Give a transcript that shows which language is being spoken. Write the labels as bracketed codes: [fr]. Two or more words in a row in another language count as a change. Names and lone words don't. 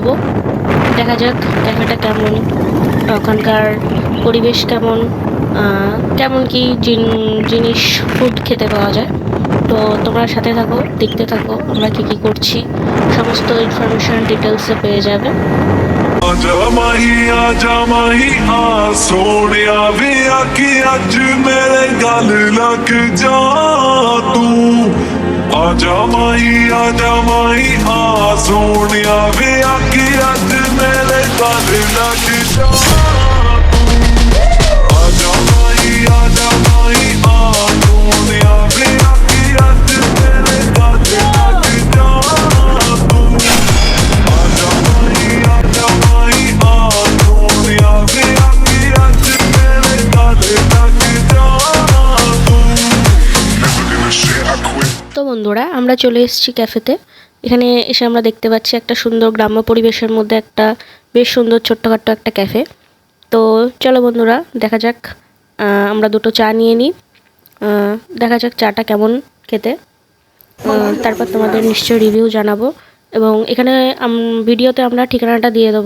[bn] দেখা যাক ক্যাফেটা কেমন, ওখানকার পরিবেশ কেমন, কেমন কি জিনিস ফুড খেতে পাওয়া যায়। তো তোমরা সাথে থাকো, দেখতে থাকো আমরা কি কি করছি, সমস্ত ইনফরমেশন ডিটেলসে পেয়ে যাবে। [pa] ਆਜਾ ਮਾਹੀ ਆ ਸੋਹਣਿਆ ਵੇ ਆਖੀ ਅੱਜ ਮੇਰੇ ਗਲ ਲੱਗ ਜਾ ਤੂੰ। ਆਜਾ ਮਾਹੀ ਆ ਸੋਹਣਿਆ ਵੇ ਆਖੀ ਅੱਜ ਮੇਰੇ ਗਲ ਲੱਗ ਜਾ ਤੂੰ। ਆਜਾ ਮਾਹੀ ਆ ਸੋਹਣਿਆ ਵੇ ਆਖੀ ਅੱਜ ਮੇਰੇ ਗਲ ਲੱਗ ਜਾ ਤੂੰ। ਆਜਾ ਮਾਹੀ ਆ ਸੋਹਣਿਆ ਵੇ ਆਖੀ ਅੱਜ ਮੇਰੇ ਗਲ ਲੱਗ ਜਾ ਤੂੰ। [en] Never gonna share, I quit. [bn] তো বন্ধুরা, আমরা চলে এসেছি ক্যাফেতে। এখানে এসে আমরা দেখতে পাচ্ছি একটা সুন্দর গ্রাম্য পরিবেশের মধ্যে একটা বেশ সুন্দর ছোট্টখাট্ট একটা ক্যাফে। তো চলো বন্ধুরা, দেখা যাক। আমরা দুটো চা নিয়ে নিই, দেখা যাক চাটা কেমন খেতে। তারপর তোমাদের নিশ্চয়ই রিভিউ জানাবো, এবং এখানে ভিডিওতে আমরা ঠিকানাটা দিয়ে দেবো।